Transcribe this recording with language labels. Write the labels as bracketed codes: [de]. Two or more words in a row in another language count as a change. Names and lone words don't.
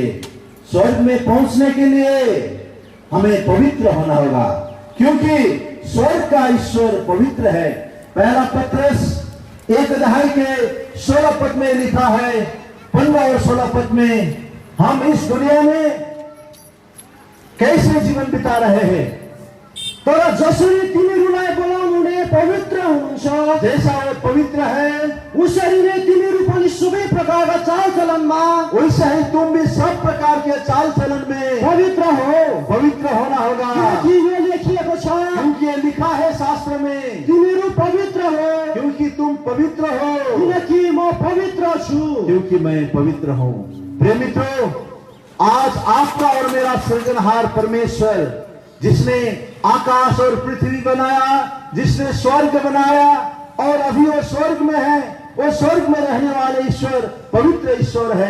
[hi] स्वर्ग में पहुंचने के लिए हमें पवित्र होना होगा, क्योंकि स्वर्ग का ईश्वर पवित्र है। पहला पत्रस 1 अध्याय के 16 पद में लिखा है, 15 और 16 पद में, हम इस दुनिया में कैसे जीवन बिता रहे हैं। [ne] तर जसरी तिमीहरूलाई बोलाउनुहुने पवित्र हुनुहुन्छ, [hi] जैसा वो पवित्र है [ne] उसरी नै तिमीहरू पनि सबै प्रकारका चालचलनमा [hi] वैसा ही तुम भी सब प्रकार के चाल चलन में [ne] पवित्र हो। [hi] पवित्र होना होगा, [ne] किनकि यो लेखिएको छ, [hi] क्योंकि ये लिखा है शास्त्र में, [ne] तिमीहरू पवित्र हो, [hi] क्योंकि तुम पवित्र हो, [ne] किनकि म पवित्र छु। [hi] क्योंकि मैं पवित्र हूँ। प्रिय मित्रों, आज आपका और मेरा सृजनहार परमेश्वर, जिसने आकाश और पृथ्वी बनाया, जिसने स्वर्ग बनाया और अभी वो स्वर्ग में है, वो स्वर्ग में रहने वाले ईश्वर पवित्र ईश्वर है।